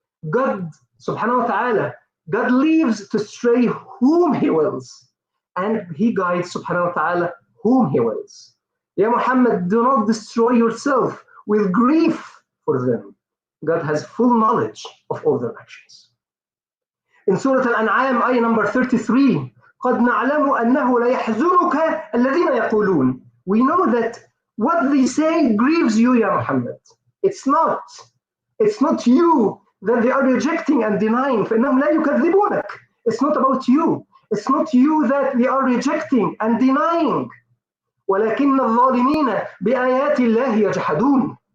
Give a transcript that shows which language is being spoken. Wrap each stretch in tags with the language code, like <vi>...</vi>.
<en>God subhanahu wa ta'ala, God leaves to stray whom He wills, and He guides subhanahu wa ta'ala whom He wills. Ya Muhammad, do not destroy yourself with grief for them. God has full knowledge of all their actions. In Surah Al-An'am, ayah number 33,</en> <ar>قَدْ نَعْلَمُ أَنَّهُ لَيَحْزُنُكَ الَّذِينَ يَقُولُونَ.</ar> <en>We know that what they say grieves you, Ya Muhammad. It's not you that they are rejecting and denying.</en> <ar>فَإِنَّهُمْ لَا يُكَذِّبُونَك.</ar> <en>It's not about you. It's not you that they are rejecting and denying.</en> <ar>وَلَكِنَّ الظَّالِمِينَ بِآيَاتِ اللَّهِ يَجْحَدُونَ.</ar>